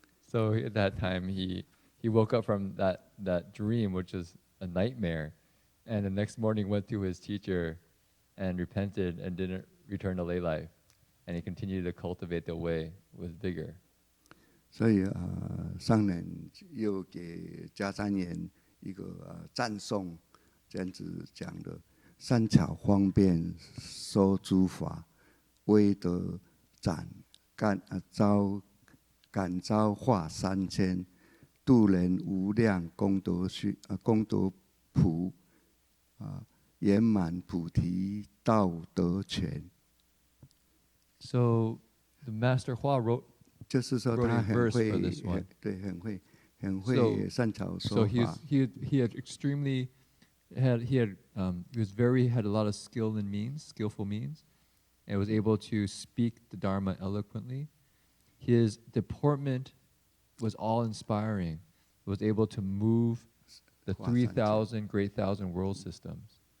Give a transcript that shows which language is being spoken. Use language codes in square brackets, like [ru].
[en] So at that time he woke up from that dream, which was a nightmare, and the next morning went to his teacher and repented and didn't return to lay life, and he continued to cultivate the way with vigor. [zh] 所以上人又给迦旃延一个赞颂，这样子讲的：善巧方便说诸法，威德感召化3000，度人无量功德普，圆满菩提道德全。 [en] So the Master Hua wrote. [zh] 就是说他很会，对，很会善巧说法。 [en] So he had extremely had had a lot of skillful means, and was able to speak the Dharma eloquently. His deportment was awe-inspiring. Was able to move the 3,000 great thousand world systems.